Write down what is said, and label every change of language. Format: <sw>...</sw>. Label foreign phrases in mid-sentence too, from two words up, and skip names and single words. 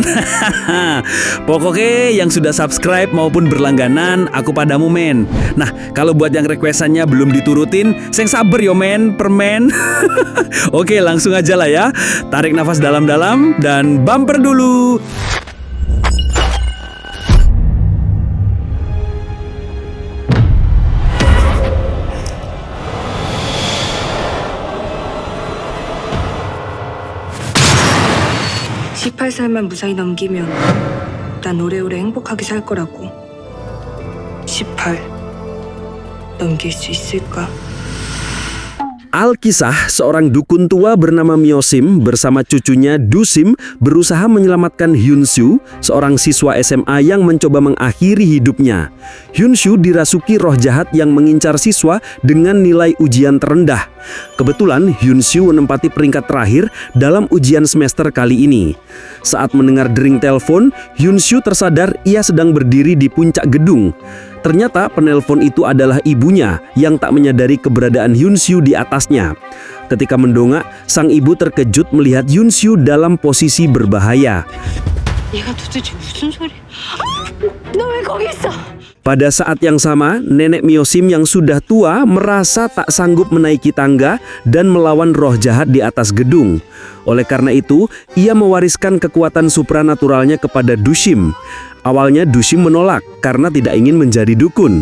<id>Pokoknya yang sudah subscribe maupun berlangganan, aku padamu men. Nah, kalau buat yang requestannya belum diturutin,</id> <jv>seng sabar yo men,</jv> <id>permen. Oke, langsung aja lah ya. Tarik nafas dalam-dalam dan bumper dulu.</id> <ko>(18살만) 무사히 넘기면 난 오래오래 행복하게 살 거라고. 18 넘길 수 있을까?</ko> <id>Alkisah seorang dukun tua bernama Myo-sim bersama cucunya Do-sim berusaha menyelamatkan Hyun-soo, seorang siswa SMA yang mencoba mengakhiri hidupnya. Hyun-soo dirasuki roh jahat yang mengincar siswa dengan nilai ujian terendah. Kebetulan Hyun-soo menempati peringkat terakhir dalam ujian semester kali ini. Saat mendengar dering telepon, Hyun-soo tersadar ia sedang berdiri di puncak gedung. Ternyata penelpon itu adalah ibunya yang tak menyadari keberadaan Hyun-soo di atasnya. Ketika mendongak, sang ibu terkejut melihat Hyun-soo dalam posisi berbahaya.</id> <ko>얘가 도대체 무슨 소리? 너 왜 거기 있어?</ko> <id>Pada saat yang sama, nenek Myo-sim yang sudah tua merasa tak sanggup menaiki tangga dan melawan roh jahat di atas gedung. Oleh karena itu, ia mewariskan kekuatan supranaturalnya kepada Do-sim. Awalnya Do-sim menolak karena tidak ingin menjadi dukun.</id>